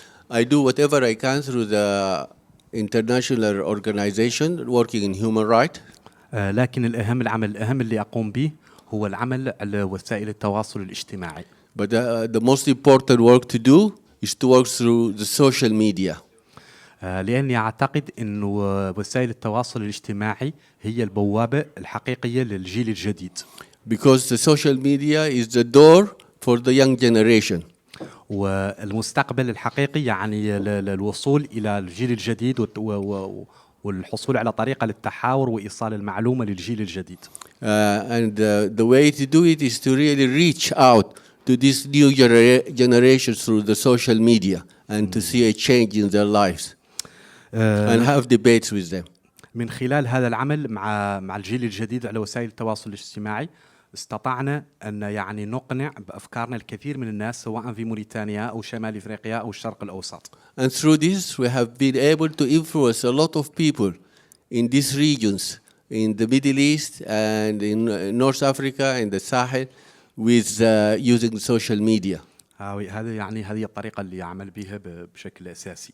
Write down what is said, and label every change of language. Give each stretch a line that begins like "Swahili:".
English: I do whatever I can through the international organization working in human rights.
Arabic: لكن العمل الأهم اللي أقوم به هو العمل على وسائل التواصل الاجتماعي.
English: But the most important work to do is to work through the social media.
Arabic: لأني أعتقد إنه وسائل التواصل الاجتماعي هي البوابة الحقيقية للجيل الجديد.
English: Because the social media is the door for the young generation.
Arabic: والمستقبل الحقيقي يعني الوصول إلى الجيل الجديد والحصول على طريقة للتحاور وإيصال المعلومة للجيل الجديد.
English: And the way to do it is to really reach out to this new generation through the social media and to see a change in their lives. and have debates with them.
Arabic: من خلال هذا العمل مع الجيل الجديد على وسائل التواصل الاجتماعي استطعنا أن يعني نقنع بأفكارنا الكثير من الناس سواء في موريتانيا أو شمال إفريقيا أو الشرق الأوسط.
English: And through this, we have been able to influence a lot of people in these regions, in the Middle East and in North Africa and the Sahel, with using social media.
Arabic: هذا يعني هذه الطريقة اللي أعمل بها بشكل أساسي.